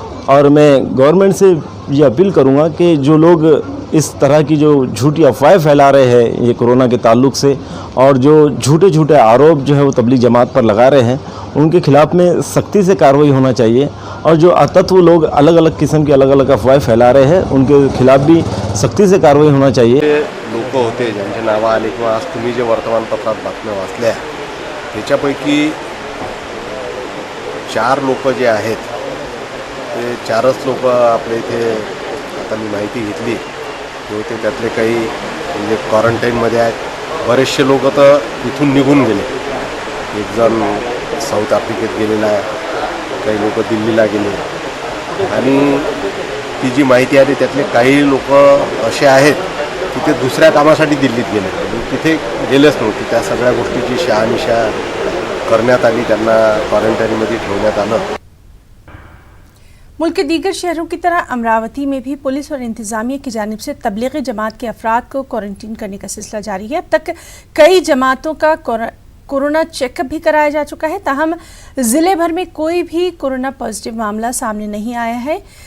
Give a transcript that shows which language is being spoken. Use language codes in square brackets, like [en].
[hi] और मैं गवर्नमेंट से ये अपील करूंगा कि जो लोग इस तरह की जो झूठी अफवाहें फैला रहे हैं ये कोरोना के ताल्लुक से और जो झूठे आरोप जो है वो तबलीग जमात पर लगा रहे हैं, उनके खिलाफ में सख्ती से कार्रवाई होना चाहिए। और जो अतत्व लोग अलग अलग किस्म की अलग अलग अफवाहें फैला रहे हैं उनके खिलाफ भी सख्ती से कार्रवाई होना चाहिए। [mr] लोक होते ज्यांची नावं आली किंवा आज तुम्ही जे वर्तमानपत्रात बातम्या वाचल्या त्याच्यापैकी 4 लोक जे आहेत ते 4च लोक आपल्या इथे आता मी माहिती घेतली होते त्यातले काही म्हणजे क्वारंटाईनमध्ये आहेत। बरेचसे लोक तर इथून निघून गेले, एक जण साऊथ आफ्रिकेत गेलेला आहे, काही लोक दिल्लीला गेले आणि ती जी माहिती आली त्यातले काही लोक असे आहेत की ते दुसऱ्या कामासाठी दिल्लीत गेले, तिथे गेलेच नव्हते। त्या सगळ्या गोष्टीची शहानिशा करण्यात आली, त्यांना क्वारंटाईनमध्ये ठेवण्यात आलं। [hi] मुल्क के दीगर शहरों की तरह अमरावती में भी पुलिस और इंतजामिया की जानिब से तबलीगी जमात के अफराद को क्वारंटीन करने का सिलसिला जारी है। अब तक कई जमातों का कोरोना चेकअप भी कराया जा चुका है, ताहम ज़िले भर में कोई भी कोरोना पॉजिटिव मामला सामने नहीं आया है।